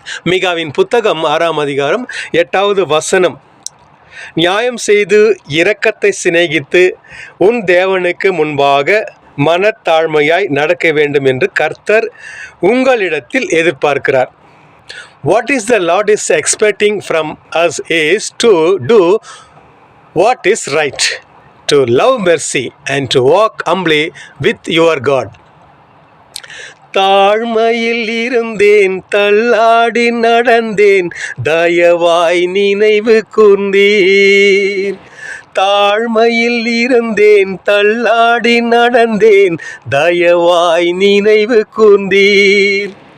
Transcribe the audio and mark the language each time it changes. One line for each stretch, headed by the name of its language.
Tamil: மீகாவின் புத்தகம் 6ஆம் அதிகாரம் 8வது வசனம். நியாயம் செய்து இரக்கத்தை சிநேகித்து உன் தேவனுக்கு முன்பாக மனத்தாழ்மையாய் நடக்க வேண்டும் என்று கர்த்தர் உங்களிடத்தில் எதிர்பார்க்கிறார்.
English: What is the Lord is expecting from us is to do what is right, to love mercy and to walk humbly with your God.
Tamil: தாழ்மையில் இருந்தேன், தள்ளாடி நடந்தேன், தயவாய் நினைவு கூர்ந்தீர். தாழ்மையில் இருந்தேன், தள்ளாடி நடந்தேன், தயவாய் நினைவு கூர்ந்தீர்.